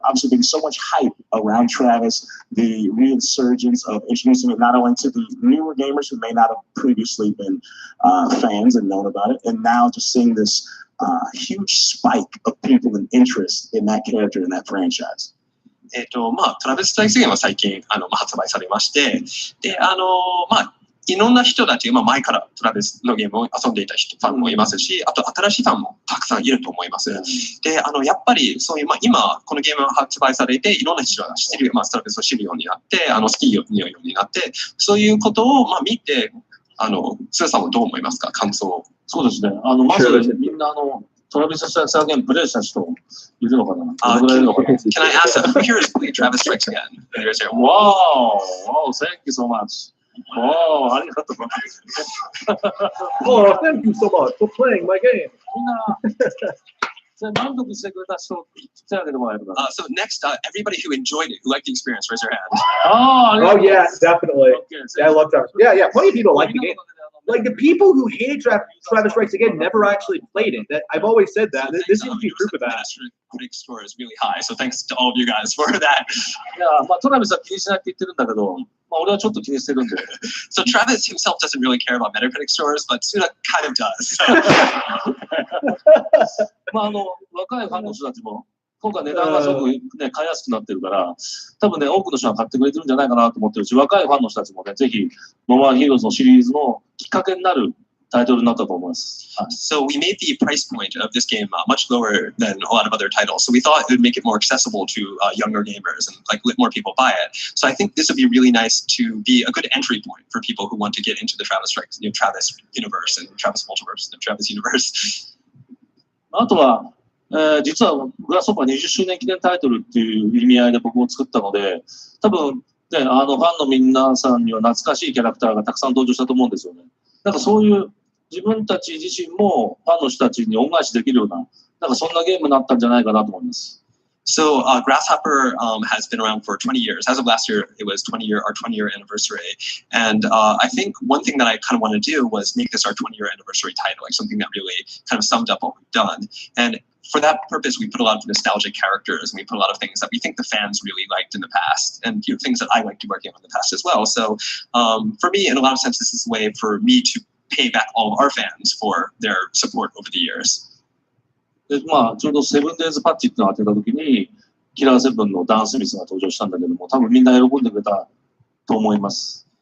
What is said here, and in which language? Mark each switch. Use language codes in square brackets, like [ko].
[en] Obviously, being so much hype around Travis, the resurgence of introducing it not only to the newer gamers who may not have previously been fans and known about it, and now just seeing this huge spike of people and interest in that character and that franchise. [ja] トラビス・ストライクスゲームは最近発売されまして、でいろんな人たち、前からトラビスのゲームを遊んでいたファンもいますし、あと新しいファンもたくさんいると思います。で、やっぱりそういう、今このゲームが発売されて、いろんな人が知ってる、トラビスを知るようになって、好きになるようになって、そういうことを見て、スーさんはどう思いますか、感想。そうですね。まずみんなトラビス・ストライクス・アゲインプレイした人いるのかな？ [en] Can I ask who here has played Travis Strikes Again? Wow! Oh, thank you so much. [ja] Oh, ありがとうございます。 [en] Oh, thank you so much for playing my game. [ja] みんな満足してくれた人手を挙げてもらえるかな。 [en] So next, everybody who enjoyed it, who liked the experience, raise your hand. Oh yeah, definitely. Yeah, I love Travis. Yeah. Plenty of people like the game. Like the people who hated Travis Strikes Again never actually played it. I've always said that. This seems to be proof of that. Critic score is really high, so thanks to all of you guys for that. [ja] いや、トラビスは気にしないって言ってるんだけど、俺はちょっと気にしてるんで。 [en] So Travis himself doesn't really care about Metacritic scores, but Suda kind of does. [ja] 若いファンの人たちも今回値段がすごくね買いやすくなってるから、多分ね多くの人が買ってくれてるんじゃないかなと思ってるし、若いファンの人たちもねぜひモバイルヒーローズのシリーズのきっかけになるタイトルになったと思います。 [en] So we made the price point of this game much lower than a lot of other titles. So we thought it would make it more accessible to younger gamers and like let more people buy it. So I think this would be really nice to be a good entry point for people who want to get into the Travis Strikes, Travis universe and Travis multiverse and Travis universe. [ja] あとは、実はグラスホッパー20周年記念タイトルっていう意味合いで僕も作ったので、多分ねファンの皆さんには懐かしいキャラクターがたくさん登場したと思うんですよね。なんかそういう自分たち自身もファンの人たちに恩返しできるような、なんかそんなゲームになったんじゃないかなと思います。 [en] So Grasshopper has been around for 20 years. As of last year, it was our 20-year anniversary. And I think one thing that I kind of want to do was make this our 20-year anniversary title, like something that really kind of summed up what we've done. And for that purpose, we put a lot of nostalgic characters and we put a lot of things that we think the fans really liked in the past and things that I liked working on in the past as well. So for me, in a lot of sense, this is a way for me to pay back all of our fans for their support over the years. [ja] でちょうどセブンデイズパッチっていうのが当てた時にキラーセブンのダン・スミスが登場したんだけども、多分みんな喜んでくれたと思います。